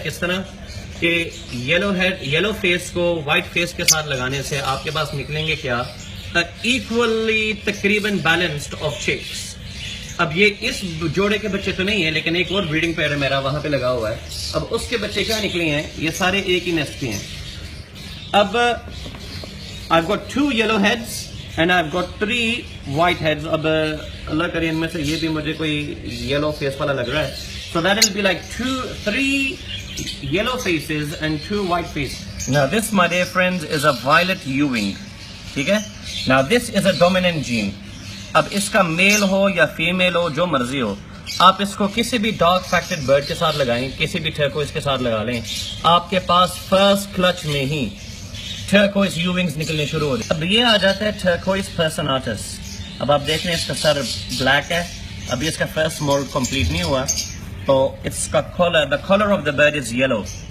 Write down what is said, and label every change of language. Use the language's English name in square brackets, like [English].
[Urdu] کس طرح کہ یلو فیس کو وائٹ فیس کے ساتھ لگانے سے آپ کے پاس نکلیں گے کیا، ایکولی تقریباً بیلنسڈ آف چکس. اب یہ اس جوڑے کے بچے تو نہیں ہیں، لیکن ایک اور بریڈنگ پیئر ہے میرا وہاں پہ لگا ہوا ہے. اب اس کے بچے کیا نکلے ہیں، یہ سارے ایک ہی نیسٹ کے ہیں. اب [English] I've got 2 yellow heads and I've got 3 white heads. [Urdu] اب اللہ کرے ان میں سے یہ بھی مجھے کوئی yellow face والا لگ رہا ہے. [English] So that will be like 3 yellow faces and 2 white faces. Now this, my dear friends, is a violet Ewing. [Urdu] ٹھیک ہے. [English] Now this is a dominant gene. [Urdu] اب اس کا میل ہو یا فیمیل ہو، جو مرضی ہو، آپ اس کو کسی بھی ڈارک فیکٹڈ برڈ کے ساتھ لگائیں، کسی بھی ٹرکوئز کے ساتھ لگا لیں، آپ کے پاس فرسٹ کلچ میں ہی ٹرکوئز یوونگز نکلنے شروع ہو جائے. اب یہ آ جاتا ہے ٹرکوئز پرسناٹس. اب آپ دیکھ لیں اس کا سر بلیک ہے، ابھی اس کا فرسٹ مولڈ کمپلیٹ نہیں ہوا، تو اس کا [English] The colour of the bird is yellow.